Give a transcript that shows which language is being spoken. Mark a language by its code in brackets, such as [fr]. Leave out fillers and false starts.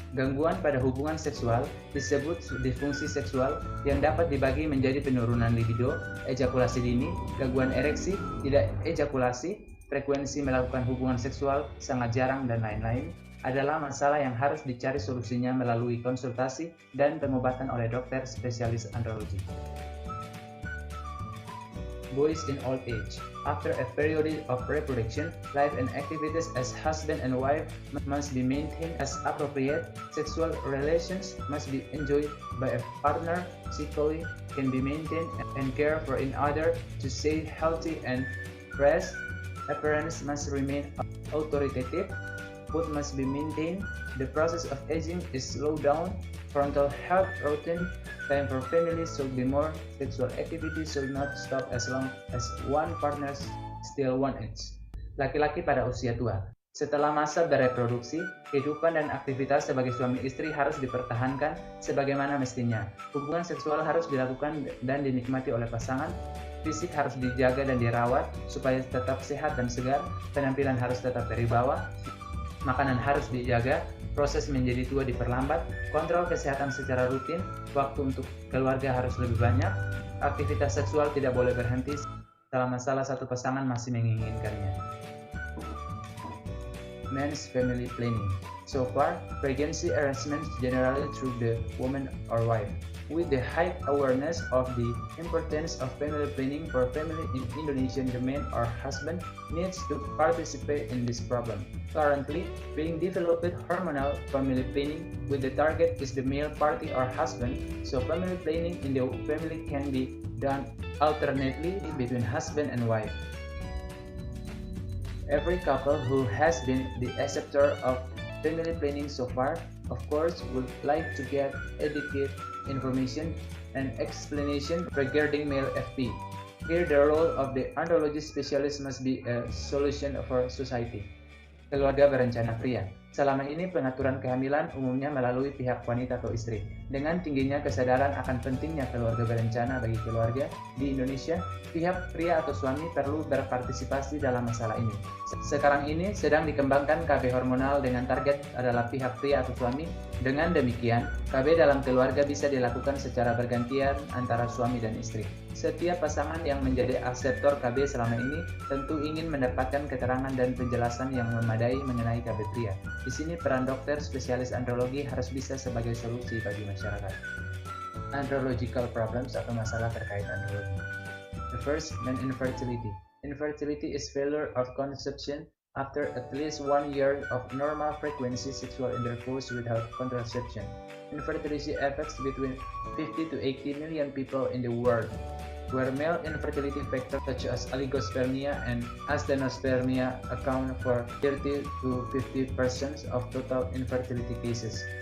[id] Gangguan pada hubungan seksual disebut disfungsi seksual yang dapat dibagi menjadi penurunan libido, ejakulasi dini, gangguan ereksi, tidak ejakulasi, frekuensi melakukan hubungan seksual sangat jarang, dan lain-lain, adalah masalah yang harus dicari solusinya melalui konsultasi dan pengobatan oleh dokter spesialis andrologi. [en] Boys in old age. After a period of reproduction, life and activities as husband and wife must be maintained as appropriate. Sexual relations must be enjoyed by a partner. Psychology can be maintained and cared for in order to stay healthy and fresh. Appearance must remain authoritative. Food must be maintained. The process of aging is slowed down. Frontal health routine. Time for family should be more. Sexual activity should not stop as long as one partner still wants it. [id] Laki-laki pada usia tua. Setelah masa bereproduksi, kehidupan dan aktivitas sebagai suami istri harus dipertahankan sebagaimana mestinya. Hubungan seksual harus dilakukan dan dinikmati oleh pasangan. Fisik harus dijaga dan dirawat supaya tetap sehat dan segar. Penampilan harus tetap berwibawa. Makanan harus dijaga. Proses menjadi tua diperlambat, kontrol kesehatan secara rutin, waktu untuk keluarga harus lebih banyak, aktivitas seksual tidak boleh berhenti selama salah satu pasangan masih menginginkannya. [en] Men's family planning. So far, pregnancy arrangements generally through the woman or wife. With the high awareness of the importance of family planning for family in Indonesia, the man or husband needs to participate in this problem. Currently, being developed hormonal family planning with the target is the male party or husband, so family planning in the family can be done alternately between husband and wife. Every couple who has been the acceptor of family planning so far, of course, would like to get adequate information and explanation regarding male FP. Here, the role of the andrology specialist must be a solution for society. [id] Keluarga berencana pria. Selama ini pengaturan kehamilan umumnya melalui pihak wanita atau istri. Dengan tingginya kesadaran akan pentingnya keluarga berencana bagi keluarga di Indonesia, pihak pria atau suami perlu berpartisipasi dalam masalah ini. Sekarang ini sedang dikembangkan KB hormonal dengan target adalah pihak pria atau suami. Dengan demikian, KB dalam keluarga bisa dilakukan secara bergantian antara suami dan istri. Setiap pasangan yang menjadi akseptor KB selama ini tentu ingin mendapatkan keterangan dan penjelasan yang memadai mengenai KB pria. Di sini peran dokter spesialis andrologi harus bisa sebagai solusi bagi masyarakat. [en] Andrological problems [id] atau masalah terkait andrologi. [en] The first, non-infertility. Infertility is failure of conception after at least 1 year of normal frequency sexual intercourse without contraception. Infertility affects between 50 to 80 million people in the world, where male infertility factors such as oligospermia and astenospermia account for 30 to 50% of total infertility cases.